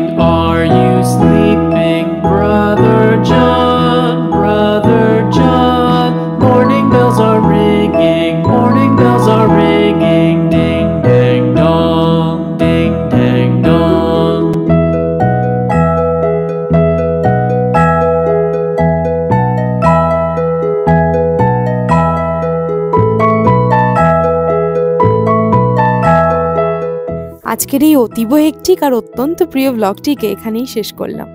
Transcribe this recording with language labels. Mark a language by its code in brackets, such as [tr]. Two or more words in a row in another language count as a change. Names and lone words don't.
[en] Are you sleeping, Brother John? Brother John. Morning bells are ringing. Morning bells are ringing. Ding dang dong. Ding dang dong. [bn] আজকের এই অতীব হেক্টিক আর অত্যন্ত প্রিয় ব্লগটিকে এখানেই শেষ করলাম।